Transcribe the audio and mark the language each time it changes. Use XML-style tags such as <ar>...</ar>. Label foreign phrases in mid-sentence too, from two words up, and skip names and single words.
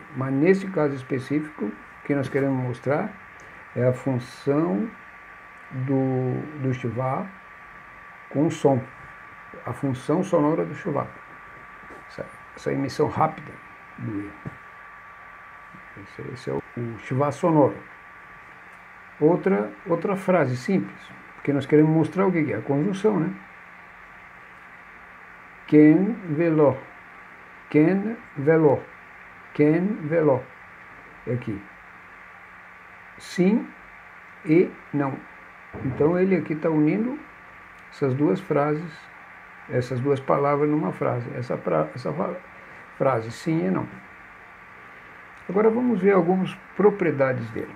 <pt>Mas nesse caso específico, o que nós queremos mostrar é a função do Shivá com som, a função sonora do Shivá. Essa emissão rápida do E. Esse é o Shivá sonoro. Outra frase simples, porque nós queremos mostrar o que é a conjunção, né?</pt> <he>Ken veló. Ken veló. Ken veló.</he> <pt>Aqui. Sim e não. Então ele aqui está unindo essas duas frases essas duas palavras numa frase. Essa frase, sim e não. Agora vamos ver algumas propriedades dele.</pt>